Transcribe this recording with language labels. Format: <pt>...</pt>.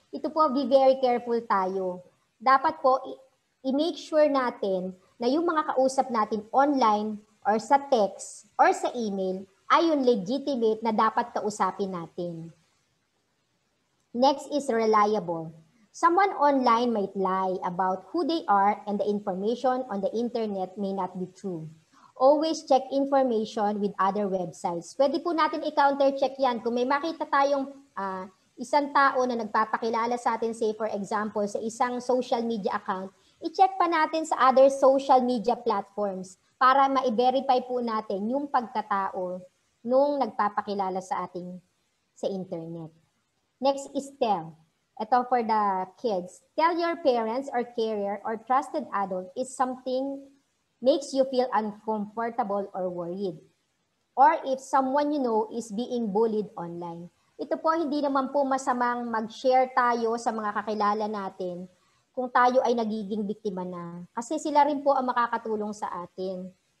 <tl>Ito po,</tl> <en>be very careful</en> <tl>tayo. Dapat po, i-make sure natin na yung mga kausap natin online or sa text or sa email ay yung legitimate na dapat kausapin natin.</tl> <en>Next is reliable. Someone online might lie about who they are and the information on the internet may not be true. Always check information with other websites.</en> <tl>Pwede po natin i-counter-check yan. Kung may makita tayong isang tao na nagpapakilala sa atin,</tl> <en>say for example,</en> <tl>sa isang social media account, i-check pa natin sa other social media platforms para ma-verify po natin yung pagkatao nung nagpapakilala sa ating sa internet.</tl> <en>Next is tell. Ito for the kids. Tell your parents or career or trusted adult is something makes you feel uncomfortable or worried. Or if someone you know is being bullied online.</en> <tl>Ito po, hindi naman po masamang mag-share tayo sa mga kakilala natin kung tayo ay nagiging biktima na. Kasi sila rin po ang makakatulong sa atin.</tl>